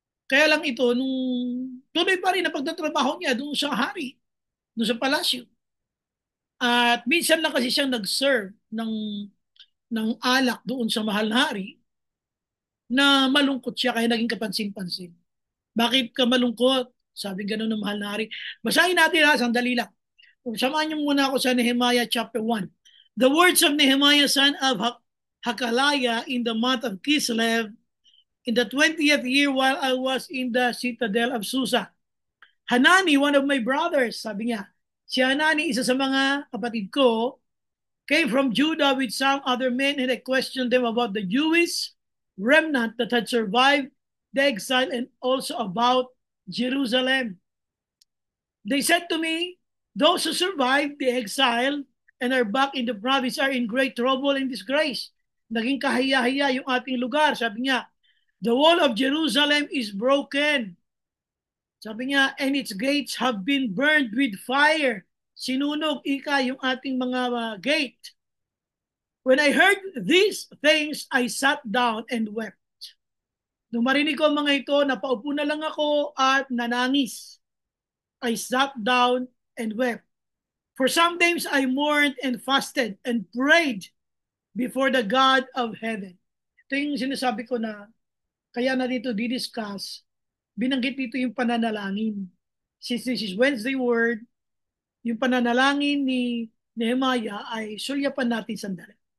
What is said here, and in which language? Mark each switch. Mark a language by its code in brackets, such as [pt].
[tl] Kaya lang ito, nung tuloy pa rin na pagtatrabaho niya doon sa hari, doon sa palasyo. At minsan lang kasi siyang nag-serve ng alak doon sa mahal na hari na malungkot siya kaya naging kapansin-pansin. Bakit ka malungkot? Sabi gano'n ng mahal na hari. Basahin natin ha, sandali lang. Samahan niyo muna ako sa Nehemiah chapter 1. [en] The words of Nehemiah son of Hakaliah in the month of Kislev in the 20th year while I was in the citadel of Susa. Hanani, one of my brothers, [tl] sabi niya, si Hanani, isa sa mga kapatid ko, [en] came from Judah with some other men and I questioned them about the Jewish remnant that had survived the exile and also about Jerusalem. They said to me, those who survived the exile and are back in the province are in great trouble and disgrace. [tl] Naging kahiya-hiya yung ating lugar. Sabi niya, [en] the wall of Jerusalem is broken. [tl] Sabi niya, [en] and its gates have been burned with fire. [tl] Sinunog yung ating mga gate. [en] When I heard these things, I sat down and wept. [tl] Nung marinig ko mga ito, napaupo na lang ako at nanangis. [en] I sat down and wept. For some days I mourned and fasted and prayed before the God of heaven. [tl] Ito yung sinasabi ko na kaya na dito didiscuss, binanggit dito yung pananalangin. [en] Since this is Wednesday Word, [tl] yung pananalangin ni Nehemiah ay sulyapan natin sandali.